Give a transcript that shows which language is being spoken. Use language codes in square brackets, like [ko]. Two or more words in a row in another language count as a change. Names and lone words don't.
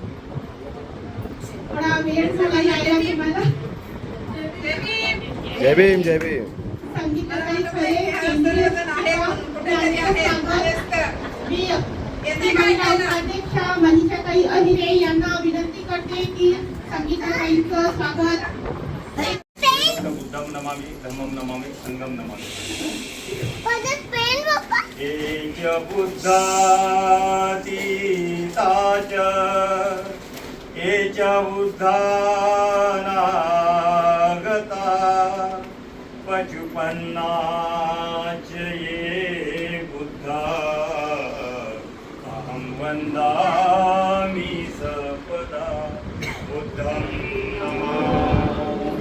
[mr] थोडा वेळ झाला यायला तुम्हाला. जय भीम जय भीम. संगीताताई खरे केंद्रीय अध्यक्षा मनीषाताई अहिरे यांना विनंती करते की संगीताताईंचं स्वागत. [pi] बुद्धं नमामि धम्मं नमामि संघं नमामि. एच बुद्धातीता च एच बुद्धानागता पचुपन्ना च ये बुद्धा अहं वन्दामि सपदा बुद्धं नमामि.